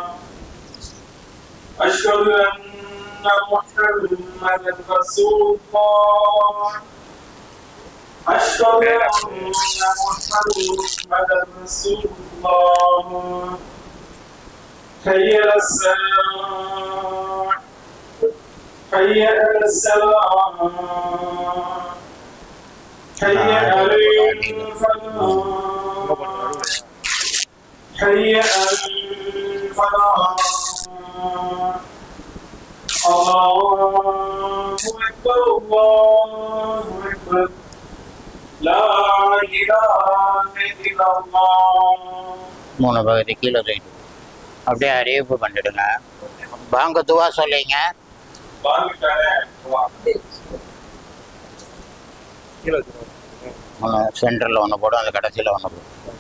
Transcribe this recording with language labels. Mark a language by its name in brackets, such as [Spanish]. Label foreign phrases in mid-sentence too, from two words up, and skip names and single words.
[Arabic] أشهد أن محمدا رسول الله أشهد أن محمدا رسول الله حي على الصلاة حي على السلام حي على الفلاح حي على الفلاح الله أكبر الله أكبر لا إله إلا الله. [Tamil] 3 பகுதி கீழே தூக்கிட்டு அப்படியே அறிவிப்பு பண்ணிடுங்க. வாங்க துவா சொல்லிங்க. சென்டரில் ஒன்று போடும், அந்த கடைசியில் ஒன்று போடும்.